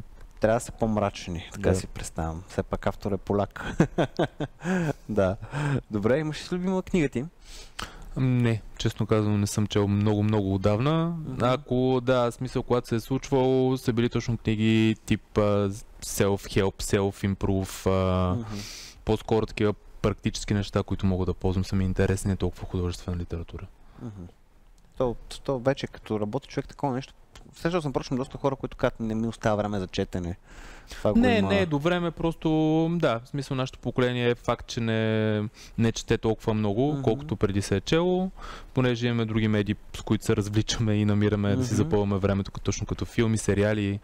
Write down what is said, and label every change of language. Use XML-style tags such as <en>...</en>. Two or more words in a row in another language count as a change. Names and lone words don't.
<bg>Трябва да са по-мрачни, така си представям. Все пак автор е поляк. Да. Добре, имаш ли любима книга ти? Не, честно казвам, не съм чел много отдавна. Ако смисъл, когато се е случвал, са били точно книги тип</bg> <en>self-help, self-improve,</en> <bg>по-скоро такива практически неща, които мога да ползвам, са ми интересни, не толкова художествена литература. То вече като работи човек такова нещо, срещал съм прочно доста хора, които казват, не ми остава време за четене. Не е до време, просто в смисъл нашето поколение е факт, че не чете толкова много, колкото преди се е чело, понеже имаме други медии, с които се развличаме и намираме да си запълваме времето, точно като филми, сериали.</bg>